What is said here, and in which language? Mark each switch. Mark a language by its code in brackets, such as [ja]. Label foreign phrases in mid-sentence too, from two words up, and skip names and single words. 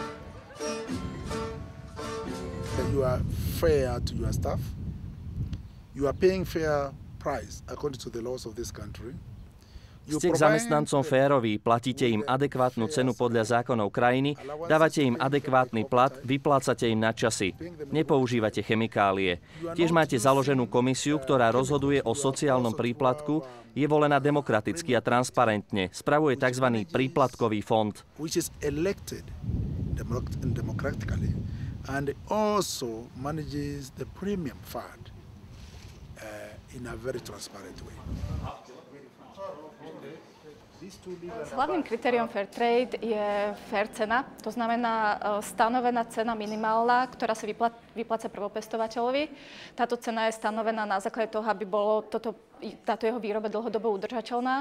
[en] You are fair to your staff. You are paying fair price according to the laws of this country. [sk] Ste k zamestnancom féroví, platíte im adekvátnu cenu podľa zákonov krajiny, dávate im adekvátny plat, vyplácate im na časy. Nepoužívate chemikálie. Tiež máte založenú komisiu, ktorá rozhoduje o sociálnom príplatku, je volená demokraticky a transparentne. Spravuje tzv. Príplatkový fond. [en] And also manages the premium fund in a very transparent way. [sk] Hlavným kritériom [en] fair trade [sk] je fair cena, to znamená stanovená cena minimálna, ktorá sa vypláca prvopestovateľovi. Táto cena je stanovená na základe toho, aby bolo táto jeho výroba dlhodobo udržateľná.